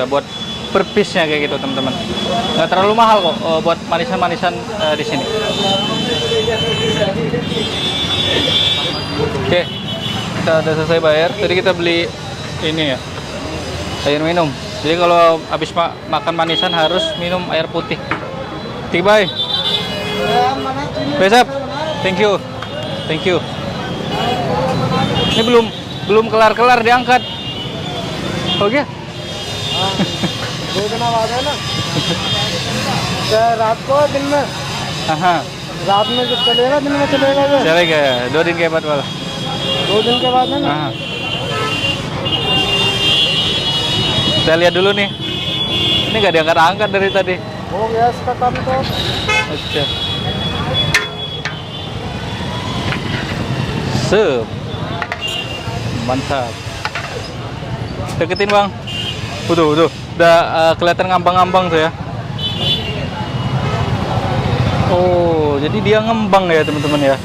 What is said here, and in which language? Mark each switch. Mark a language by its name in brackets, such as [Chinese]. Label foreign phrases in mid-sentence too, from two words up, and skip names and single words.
[Indonesian] Buat [English] per piece- [Indonesian] nya kayak gitu teman-teman. Nggak terlalu mahal kok buat manisan-manisan di sini. Oke, kita udah selesai bayar. Tadi kita beli ini ya, air minum. Jadi kalau habis makan manisan harus minum air putih. [English] Bye. Besap. Thank you. [Indonesian] Ini belum kelar diangkat. Oke. [Hindi] रात को दिन में [Indonesian] Aha. [Hindi] रात में जब चलेगा दिन में चलेगा ये Chaleगा 2 दिन के बाद वाला. 2 दिन के बाद है ना [Indonesian] Aha. Kita lihat dulu nih. Ini nggak diangkat-angkat dari tadi. [Hindi] हो गया इसका काम तो Acha. [Indonesian] Sep. Mantap. Deketin bang. Tuh. Udah kelihatan ngambang-ngambang tuh ya. Oh, jadi dia ngembang ya teman-teman ya.